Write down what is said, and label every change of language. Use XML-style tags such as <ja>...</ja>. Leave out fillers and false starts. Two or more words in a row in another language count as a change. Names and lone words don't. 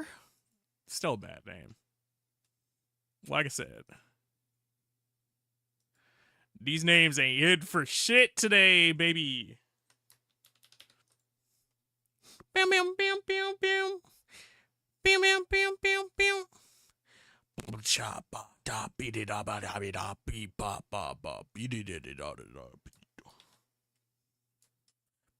<en>Still a bad name. Like I said, these names ain't good for shit today, baby. Bam, bam, bam, bam, bam. Bam, bam, bam, bam, bam. Chapa, da, beat it up, da, beat up, beat, ba, ba, ba, beat it, da, da, da.</en>